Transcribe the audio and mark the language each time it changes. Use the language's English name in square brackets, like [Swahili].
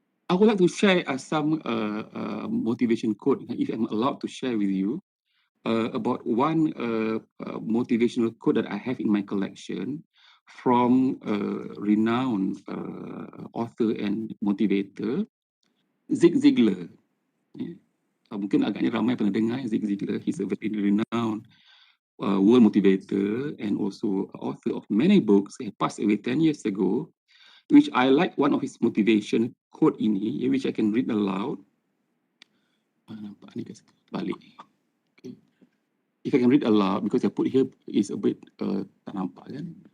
[English] I would like to share some motivation quote, if I'm allowed to share with you, about one motivational quote that I have in my collection from a renowned author and motivator, Zig Ziglar. Yeah. [Malay] Mungkin agaknya ramai pernah dengar Zig Ziglar. [English] He's a very renowned world motivator and also author of many books. He passed away 10 years ago, which I like one of his motivation quote ini, which I can read aloud. [Malay] Nampak ni guys, balik. [English] Okay. If I can read aloud, because I put here is a bit [Malay] tak nampak kan?